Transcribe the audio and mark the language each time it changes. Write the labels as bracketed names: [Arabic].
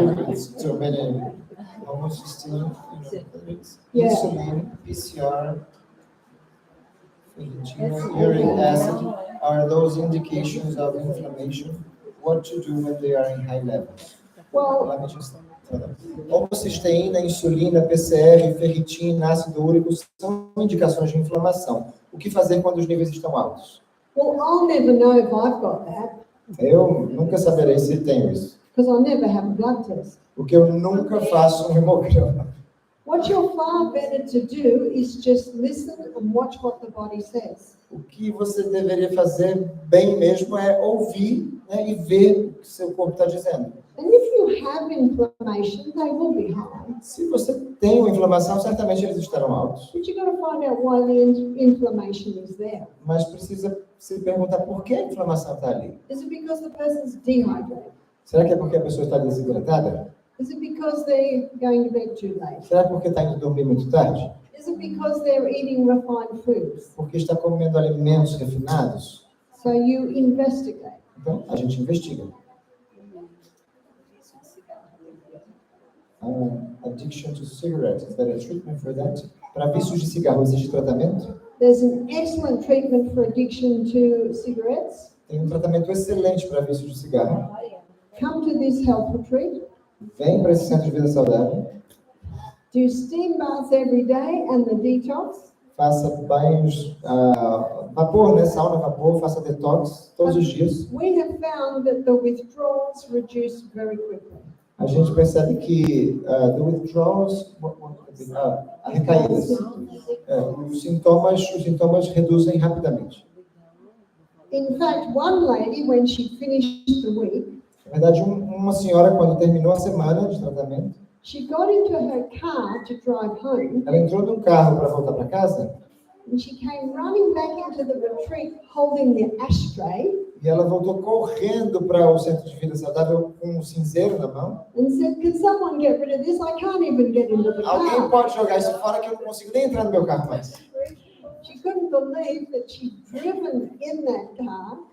[English] It's too many homocysteine, Yeah. insulin, PCR, uric acid are those indications of inflammation. What to do when they are in high levels? Well, Let me just tell them. [Portuguese] Homocisteína, insulina, PCR, ferritina, ácido úrico são indicações de inflamação. O que fazer quando os níveis estão altos? [English] well, I'll never know if I've got that [Portuguese] Eu nunca saberei se tenho isso, [English] because I never have a blood test. [Portuguese] porque eu nunca faço um hemograma. [English] What you're far better to do is just listen and watch what the body says. [Portuguese] O que você deveria fazer bem mesmo é ouvir, né, e ver o que seu corpo está dizendo. [English] And if you have inflammation, they will be high. [Portuguese] Se você tem uma inflamação, certamente eles estarão altos. [English] But you've got to find out why the inflammation is there. [Portuguese] Mas precisa se perguntar por que a inflamação está ali. [English] Is it because the person's dehydrated? [Portuguese] Será que é porque a pessoa está desidratada? [English] Is it because they're going to bed too late? [Portuguese] Será que é porque está indo dormir muito tarde? [English] Is it because they're eating refined foods? [Portuguese] Porque está comendo alimentos refinados? [English] So you investigate. [Portuguese] Então, a gente investiga. [English] Addiction to cigarettes, is there a treatment for that? [Portuguese] Para vícios de cigarro, existe tratamento? [English] There's an excellent treatment for addiction to cigarettes. [Portuguese] Tem um tratamento excelente para vícios de cigarro. [English] Come to this health retreat. [Portuguese] Vem para esse centro de vida saudável. [English] Do steam baths every day and the detox. [Portuguese] Faça banhos vapor, né? Sauna, vapor, faça detox todos os dias. [English] We have found that the withdrawals reduce very quickly. [Portuguese] A gente percebe que [English] the withdrawals, [Portuguese] recaídas, os sintomas reduzem rapidamente. [English] In fact, one lady, when she finished the week, [Portuguese] Na verdade, uma senhora, quando terminou a semana de tratamento, [English] she got into her car to drive home, [Portuguese] ela entrou no carro para voltar para casa [English] and she came running back into the retreat holding the ashtray [Portuguese] e ela voltou correndo para o centro de vida saudável com um cinzeiro na mão. [English] and said, "Can someone get rid of this? I can't even get into the [Portuguese] Alguém [English] car." [Portuguese] pode jogar isso fora que eu não consigo nem entrar no meu carro mais. [English] She couldn't believe that she'd driven in that car,